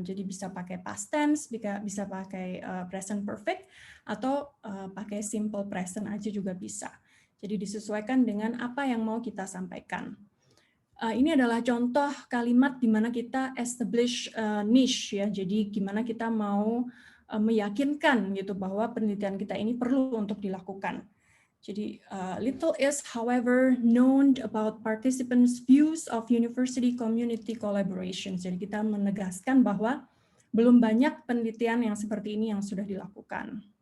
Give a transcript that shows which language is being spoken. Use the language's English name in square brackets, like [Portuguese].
[Indonesian] Jadi bisa pakai past tense, bisa pakai present perfect, atau pakai simple present aja juga bisa. Jadi disesuaikan dengan apa yang mau kita sampaikan. Ini adalah contoh kalimat di mana kita [English] establish niche [Indonesian] ya. Jadi gimana kita mau meyakinkan gitu bahwa penelitian kita ini perlu untuk dilakukan. Jadi [English] little is however known about participants' views of university community collaboration. [Indonesian] Jadi kita menegaskan bahwa belum banyak penelitian yang seperti ini yang sudah dilakukan.